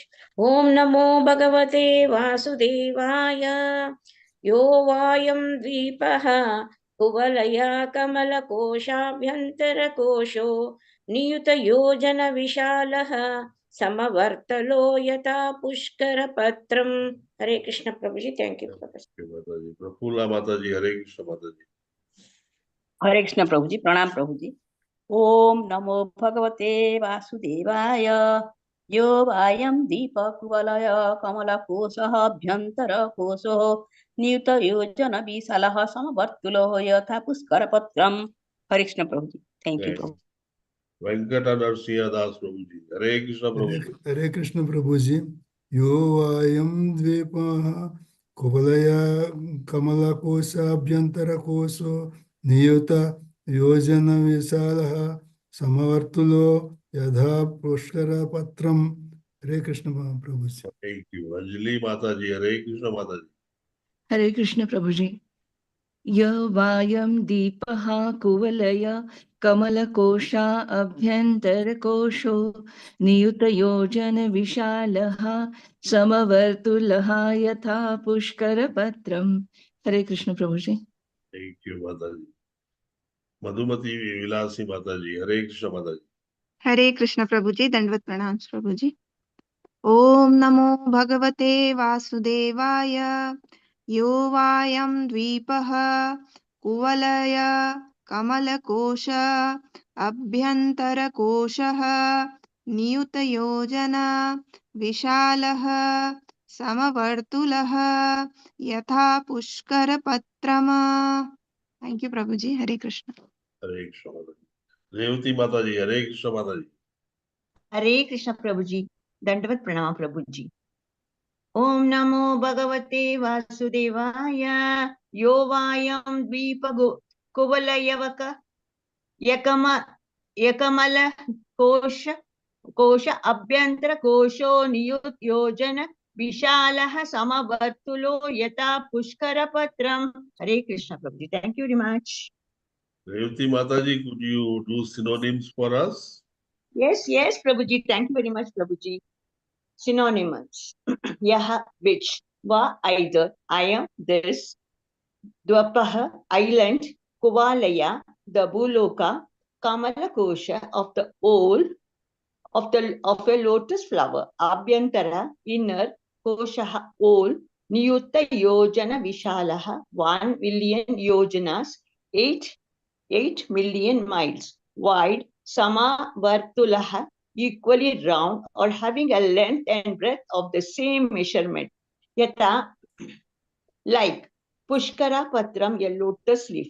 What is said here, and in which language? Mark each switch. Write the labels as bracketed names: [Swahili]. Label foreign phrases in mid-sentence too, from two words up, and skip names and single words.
[Sanskrit] ॐ नमो भगवते वासुदेवाय. यो वयं द्वीपः कुवलय कमल कोशाभ्यन्तर कोशो नियुत योजन विशालः समवर्तलो यत पुष्कर पत्रम्. [English] Hare Krishna Prabhuji. Thank you, Prabhuji. Thank you, Mataji. Prafula Mataji, Hare Krishna Mataji. [Hindi] हरे कृष्ण प्रभु जी [Sanskrit] प्रणाम प्रभु जी ओम नमो भगवते वासुदेवाय यो वायं दीपकुवलय कमलकोशः अभ्यन्तरकोशो नियुतयोजन विशालः समवर्तुलो यथा पुष्करपत्रम् [Hindi] हरे कृष्ण प्रभु जी [English] thank you [Sanskrit] प्रभु [English] Venkata Narsiya Das Prabhuji. Hare Krishna Prabhuji. Hare Krishna Prabhuji. [Sanskrit] यो वयं द्वीपः कुवलय कमल कोश अभ्यन्तर कोशो नियोत योजन विशालः समवर्तुलो यध पुष्कर पत्रम्. [English] Hare Krishna Prabhuji. Thank you. Anjali Mataji, Hare Krishna Mataji. Hare Krishna Prabhuji. [Sanskrit] यो वयं दीपः कुवलय कमलकोश अभ्यन्तरकोशो नियुत योजन विशालः समवर्तुलः यथा पुष्कर पत्रम्. [English] Hare Krishna Prabhuji. Thank you, Mataji. Madhumati Vilasi Mataji, Hare Krishna Mataji. [Hindi] हरे कृष्ण प्रभु जी [Sanskrit] दंडवत प्रणाम प्रभु जी ओम नमो भगवते वासुदेवाय यो वायं द्वीपः कुवलय कमलकोश अभ्यन्तरकोशः नियुतयोजना विशालः समवर्तुलः यथा पुष्करपत्रम् [English] thank you [Hindi] प्रभु जी हरे कृष्ण [English] Hare Krishna Mataji. Revati Mataji, Hare Krishna Mataji. [Hindi] हरे कृष्ण प्रभु जी [Sanskrit] दंडवत प्रणाम प्रभु जी ओम नमो भगवते वासुदेवाय यो वायं द्वीप कुवलयवक एकमल कोश अभ्यंतर कोशो नियुत योजन विशालः समवर्तुलो यथा पुष्कर पत्रम [Hindi] हरे कृष्ण प्रभु जी [English] thank you very much Revati Mataji, could you do synonyms for us? yes [Hindi] प्रभु जी [English] thank you very much [Hindi] प्रभु जी [English] synonymous यह which wa either I am this Dwapah island Kuvalaya the Buloka [Sanskrit] कमल कोश [English] of the old of a lotus flower Abhyantara inner Kosha old [Sanskrit] नियुत्त योजन विशालः [English] 1 million yojanas 8 million miles wide [Sanskrit] सम वर्तुलः [English] equally round or having a length and breadth of the same measurement Yata like [Sanskrit] पुष्कर पत्रम्, [English] a lotus leaf.